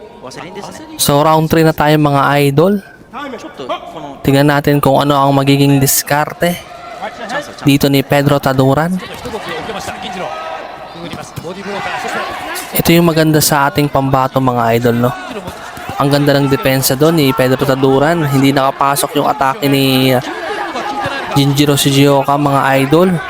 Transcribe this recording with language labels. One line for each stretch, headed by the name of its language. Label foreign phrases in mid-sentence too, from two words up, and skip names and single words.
Japanese: 焦りんですね。
Filipino: So round 3 na tayo mga idol.
Japanese: ちょっとこの
Filipino: Tingnan natin kung ano ang magiging diskarte
Japanese: チャンスはチャンス
Filipino: dito ni Pedro Taduran. Ito yung maganda sa ating pambato mga idol, no? Ang ganda ng depensa doon ni Pedro Taduran. Hindi nakapasok yung atake ni Jinjiro Shigeoka mga idol.